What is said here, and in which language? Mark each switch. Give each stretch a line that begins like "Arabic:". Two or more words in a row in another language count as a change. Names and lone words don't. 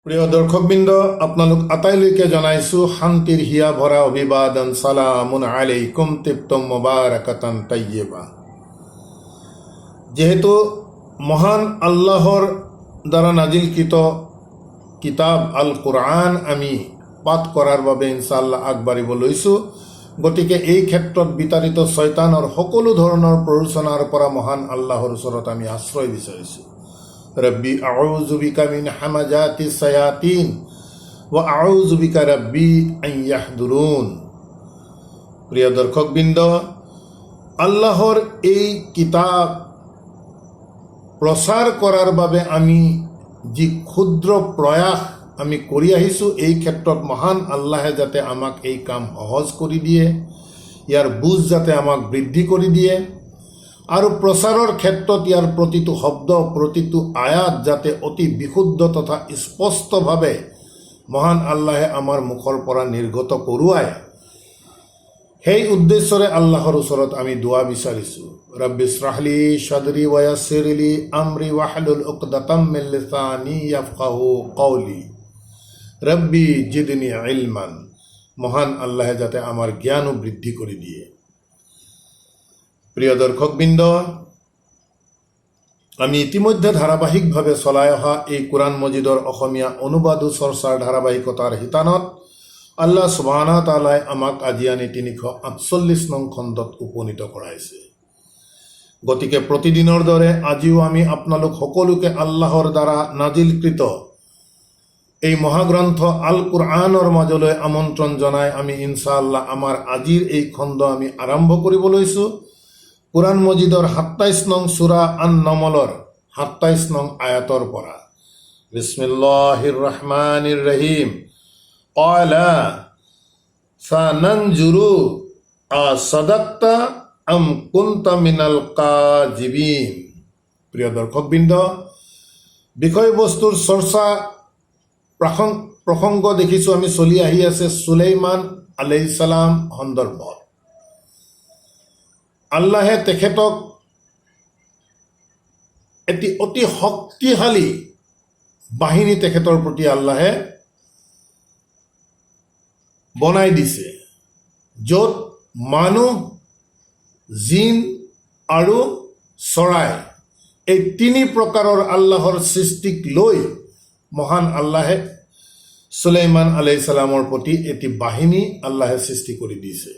Assamese: প্ৰিয় দৰ্শকবৃন্দ, আপোনালোক আটাইলৈকে জনাইছোঁ শান্তিৰ হিয়া ভৰা অভিবাদন।
Arabic: سلامٌ عليكم طبتم مباركةً طيبةً.
Assamese: যেহেতু মহান আল্লাহৰ দ্বাৰা নাজিলকৃত কিতাব আল কুৰআন আমি পাঠ কৰাৰ বাবে ইনশাআল্লাহ আগবাঢ়িব লৈছোঁ। গতিকে এই ক্ষেত্ৰত বিতাড়িত শয়তানৰ সকলো ধৰণৰ প্ৰৰোচনাৰ পৰা মহান আল্লাহৰ ওচৰত আমি আশ্ৰয় বিচাৰিছোঁ।
Arabic: رب أعوذ بك من همزات الشياطين وأعوذ بك رب أن يحضرون.
Assamese: প্ৰিয় দৰ্শকবৃন্দ, আল্লাহৰ এই কিতাপ প্ৰচাৰ কৰাৰ বাবে আমি যি ক্ষুদ্ৰ প্ৰয়াস আমি কৰি আহিছোঁ, এই ক্ষেত্ৰত মহান আল্লাহে যাতে আমাক এই কাম সহজ কৰি দিয়ে, ইয়াৰ বুজ যাতে আমাক বৃদ্ধি কৰি দিয়ে, আৰু প্ৰচাৰৰ ক্ষেত্ৰত ইয়াৰ প্ৰতিটো শব্দ প্ৰতিটো আয়াত যাতে অতি বিশুদ্ধ তথা স্পষ্টভাৱে মহান আল্লাহে আমাৰ মুখৰ পৰা নিৰ্গত কৰোৱায়, সেই উদ্দেশ্যৰে আল্লাহৰ ওচৰত আমি দোৱা বিচাৰিছোঁ।
Arabic: رب اشرح لي صدري ويسر لي أمري واحلل عقدة من لساني يفقهوا قولي رب زدني علما.
Assamese: মহান আল্লাহে যাতে আমাৰ জ্ঞানো বৃদ্ধি কৰি দিয়ে। প্ৰিয় দৰ্শকবৃন্দ, আমি ইতিমধ্যে ধাৰাবাহিকভাৱে চলাই অহা এই কোৰআন মজিদৰ অসমীয়া অনুবাদো চৰ্চাৰ ধাৰাবাহিকতাৰ শিতানত
Arabic: الله سبحانه وتعالى
Assamese: আমাক আজি আনি 348 নং খণ্ডত উপনীত কৰাইছে। গতিকে প্ৰতিদিনৰ দৰে আজিও আমি আপোনালোক সকলোকে আল্লাহৰ দ্বাৰা নাজিলকৃত এই মহাগ্ৰন্থ আল কুৰআনৰ মাজলৈ আমন্ত্ৰণ জনাই আমি ইনশাআল্লাহ আমাৰ আজিৰ এই খণ্ড আমি আৰম্ভ কৰিব লৈছোঁ। কুৰাণ মজিদৰ 27 নং সূৰা আন-নমলৰ 27 নং আয়াতৰ পৰা।
Arabic: بسم الله الرحمن الرحيم. قال سننظر أصدقت أم كنت من الكاذبين.
Assamese: প্ৰিয় দৰ্শকবৃন্দ, বিষয়বস্তুৰ চৰ্চা প্ৰসংগ দেখিছোঁ আমি চলি আহি আছে সুলাইমান
Arabic: عليه السلام
Assamese: সন্দৰ্ভত। আল্লাহে তেখেতক এটি অতি শক্তিশালী বাহিনী তেখেতৰ প্ৰতি আল্লাহে বনাই দিছে, য'ত মানুহ, জিন আৰু চৰাই এই তিনি প্ৰকাৰৰ আল্লাহৰ সৃষ্টিক লৈ মহান আল্লাহে সুলাইমান
Arabic: عليه السلام
Assamese: প্ৰতি এটি বাহিনী আল্লাহে সৃষ্টি কৰি দিছে।